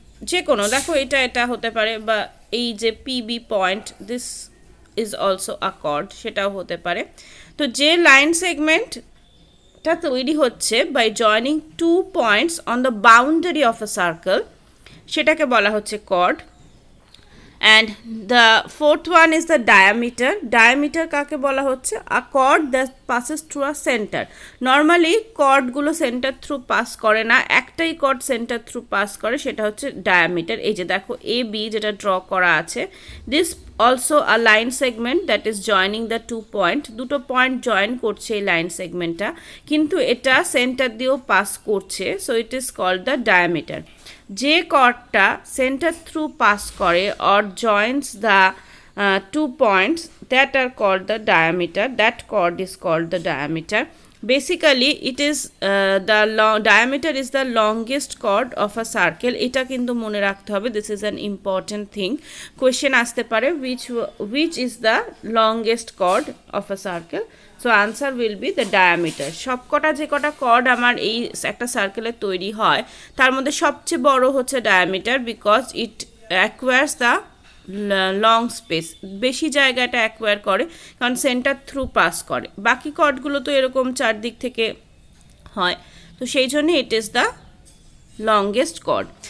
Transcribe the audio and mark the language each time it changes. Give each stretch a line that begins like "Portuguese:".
Bangla: যে কোনো, দেখো এটা হতে পারে, বা এই যে PB point,
English: this is also a chord,
Bangla: সেটাও হতে পারে। তো যে লাইন সেগমেন্টটা তৈরি হচ্ছে
English: by joining 2 points on the boundary of a circle,
Bangla: সেটাকে বলা হচ্ছে cord.
English: and the fourth one is the diameter.
Bangla: Diameter কাকে বলা হচ্ছে?
English: a chord that passes through a center.
Bangla: normally chord গুলো center through pass করে না, একটাই chord center through pass করে, সেটা হচ্ছে diameter. এই যে দেখো AB যেটা draw করা আছে,
English: this also a line segment that is joining the two point,
Bangla: দুটো পয়েন্ট জয়েন করছে এই লাইন সেগমেন্টটা, কিন্তু এটা সেন্টার দিয়েও পাস করছে,
English: so it is called the diameter.
Bangla: যে কর্ডটা সেন্টার থ্রু পাস করে
English: or joins the two points that are called the diameter,
Bangla: that chord is called the diameter.
English: basically it is diameter is the longest chord of a circle.
Bangla: এটা কিন্তু মনে রাখতে হবে,
English: this is an important thing. question
Bangla: আসতে পারে
English: which is the longest chord of a circle, so answer will be the diameter.
Bangla: সবকটা যে কটা chord আমার এই একটা সার্কেলে তৈরি হয় তার মধ্যে সবচেয়ে বড় হচ্ছে diameter,
English: because it acquires the long space,
Bangla: বেশি জায়গাটা অ্যাকোয়ার করে কারণ সেন্টার থ্রু পাস করে। বাকি কর্ডগুলো তো এরকম চারদিক থেকে হয়, তো সেই জন্য
English: It is the longest chord.